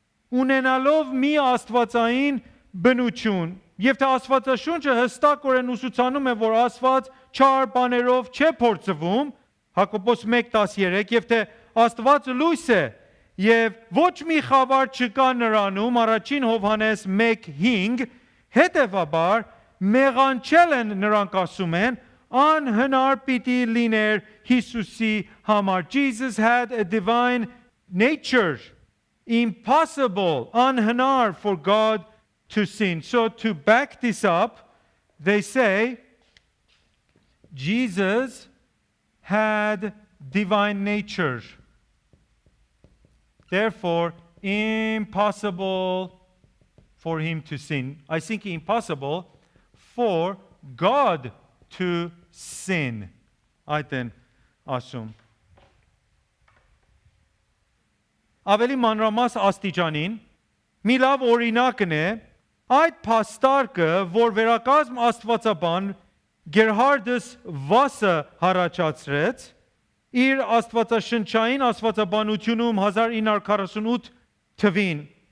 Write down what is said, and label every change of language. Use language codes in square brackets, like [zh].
[hy] ունենալով մի աստվածային բնություն, եւ թե Աստվածաշունչը հստակորեն ուսուցանում է, որ Աստված չար բաներով չէ փորձվում, Հակոբոս 1:13, եւ թե Աստված լույս է, եւ ոչ մի խավար չկա նրանում, առաջին Հովհաննես 1:5, հետեւաբար մեղանչել են նրանք ասում են, անհնար պիտի լիներ Հիսուսի համար. [en] Jesus had a divine nature. Impossible, anhanar for God to sin. So to back this up, they say Jesus had divine nature. Therefore, impossible for him to sin. I think impossible for God to sin. [hy] Այդեն ասում. Ավելի մանրամաս աստիճանին մի լավ օրինակն է այդ փաստարկը, որ վերակազմ աստվածաբան Գերհարդս Վասը հարաճացրեց իր աստվածաշնչային աստվածաբանությունում 1948 թվին.